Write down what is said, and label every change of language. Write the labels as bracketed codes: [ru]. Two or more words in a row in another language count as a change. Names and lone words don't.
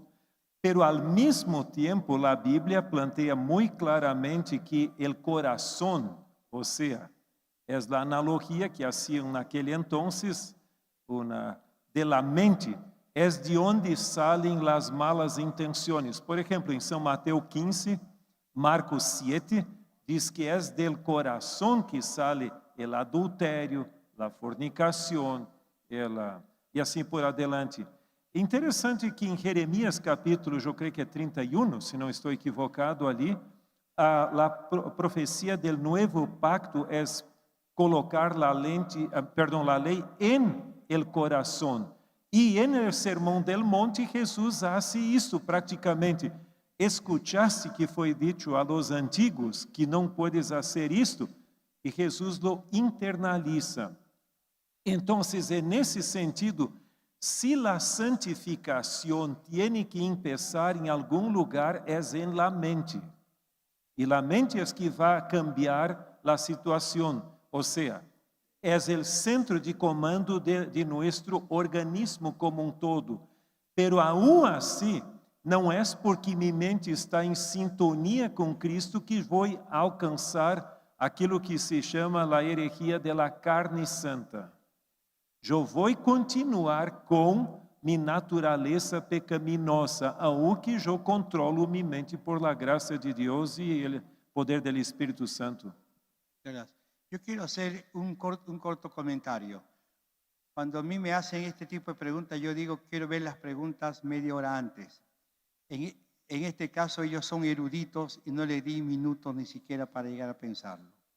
[es] Pero al mismo tiempo la Biblia plantea muy claramente que el corazón, o sea, es la analogía que hacían en aquel entonces de la mente, es de donde salen las malas intenciones. Por ejemplo, en San Mateo 15, Marcos 7, [pt] diz que [es] es del corazón que sale el adulterio, la fornicación, [pt] e assim por adelante. Interessante que em Jeremias capítulo, eu creio que é 31, se não estou equivocado ali, a profecia do novo pacto é colocar [es] la lei en el corazón. E en el sermão del monte, Jesus hace [pt] isso praticamente. [es] Escuchaste que [pt] foi dito [es] a los antigos que não puedes hacer isto, e Jesus lo internaliza. Entonces, en ese sentido, si la santificación tiene que empezar en algún lugar, es en la mente. Y la mente es que va a cambiar la situación. O sea, es el centro de comando de nuestro organismo como un todo. Pero aún así, [pt] não é porque minha mente está em sintonia com Cristo que vou alcançar aquilo que se chama a herejia da carne santa. Eu vou continuar com minha natureza pecaminosa, aunque eu controlo minha mente por la graça de Deus e o poder do Espírito Santo. [es] Gracias. Yo quiero hacer un corto comentario. Cuando a mí me hacen este tipo de preguntas, yo digo, quiero ver las preguntas media hora antes. En este caso, ellos son eruditos y no le di minutos ni siquiera para llegar a pensarlo.